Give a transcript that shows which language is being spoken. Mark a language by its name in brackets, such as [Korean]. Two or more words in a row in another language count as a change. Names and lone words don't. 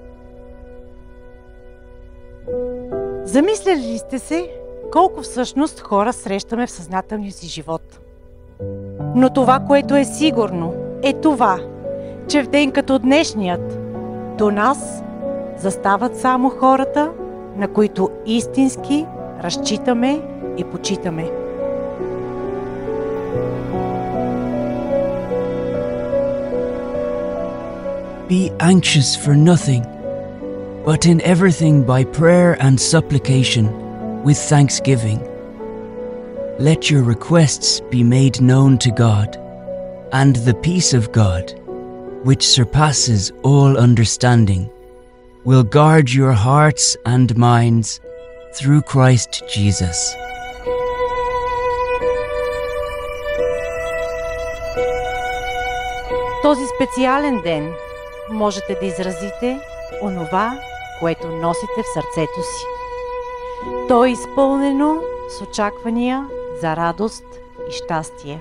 [Bulgarian] Замисляли ли сте се колко всъщност хора срещаме в съзнателния си живот? Но това, което е сигурно, е това, че в ден като днешният до нас застават само хората, на които истински разчитаме и почитаме. [English] Be anxious for nothing, but in everything by prayer and supplication, with thanksgiving. Let your requests be made known to God, and the peace of God, which surpasses all understanding, will guard your hearts and minds through Christ Jesus. [Bulgarian] Този специален ден можете да изразите онова, което носите в сърцето си. То е изпълнено с очаквания за радост и щастие.